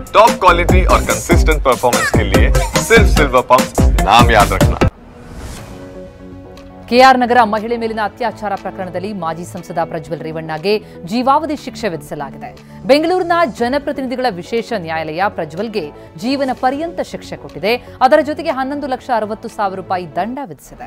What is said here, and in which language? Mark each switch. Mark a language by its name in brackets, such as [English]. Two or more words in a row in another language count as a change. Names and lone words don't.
[Hindi] टॉप क्वालिटी और कंसिस्टेंट परफॉर्मेंस के लिए सिर्फ सिल्वर पंप नाम याद रखना। [Kannada] ಕೆಆರ್ ನಗರ ಮಹಿಳೆ ಮೇಲಿನ ಅತ್ಯಾಚಾರ ಪ್ರಕರಣದಲ್ಲಿ ಮಾಜಿ ಸಂಸದ ಪ್ರಜ್ವಲ್ ರೇವಣ್ಣಗೆ ಜೀವಾವಧಿ ಶಿಕ್ಷೆ ವಿಧಿಸಲಾಗಿದೆ. ಬೆಂಗಳೂರಿನ ಜನಪ್ರತಿನಿಧಿಗಳ ವಿಶೇಷ ನ್ಯಾಯಾಲಯ ಪ್ರಜ್ವಲ್ಗೆ ಜೀವನ ಪರ್ಯಂತ ಶಿಕ್ಷೆ ಕೊಟ್ಟಿದೆ. ಅದರ ಜೊತೆಗೆ 11,60,000 ರೂಪಾಯಿ ದಂಡ ವಿಧಿಸಿದೆ.